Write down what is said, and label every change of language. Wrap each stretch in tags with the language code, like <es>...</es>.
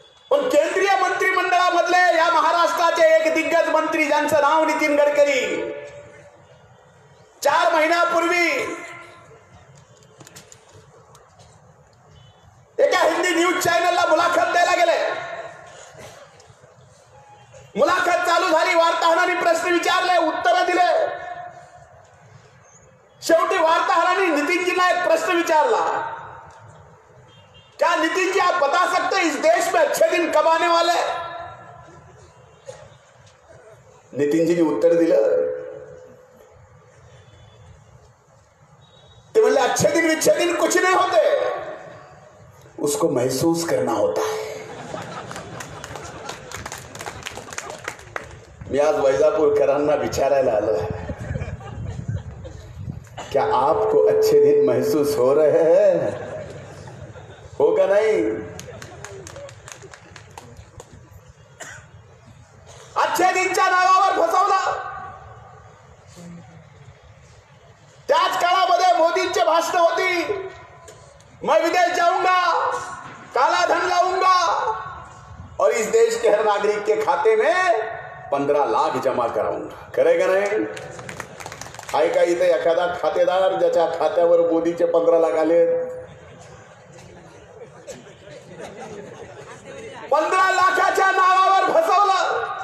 <mr>पण केंद्रीय मंत्रिमंडळामधले या महाराष्ट्राचे एक दिग्गज मंत्री ज्यांचं नाव नितीन गडकरी 4 महिन्यापूर्वी एका हिंदी न्यूज चॅनलला मुलाखत द्यायला गेले. मुलाखत चालू झाली, वार्ताहरांनी प्रश्न विचारले, उत्तर दिले. शेवटी वार्ताहरांनी नितिनजींना एक प्रश्न विचारला,</mr> <hi>क्या नितिन जी आप बता सकते इस देश में अच्छे दिन कब आने वाले? नितिन जी ने</hi> <mr>उत्तर दिलं, ते बोले</mr> <hi>अच्छे दिन कुछ नहीं होते, उसको महसूस करना होता है.</hi> <mr>मी आज वैजापूरकरांना विचारायला आलो</mr> <hi>है, क्या आपको अच्छे दिन महसूस हो रहे हैं?</hi> <mr>हो का नाही? अच्छे दिनच्या नावावर फसवलं. त्याच काळामध्ये मोदींची भाषण होती,</mr> <hi>मैं विदेश जाऊंगा, काला धन लाऊंगा और इस देश के हर नागरिक के खाते में 15 लाख जमा कराऊंगा.</hi> <mr>खरं का नाही? आहे का इथे एखादा खातेदार ज्याच्या खात्यावर मोदीचे 15 लाख आले? 15 लाखाच्या नावावर फसवलं.</mr>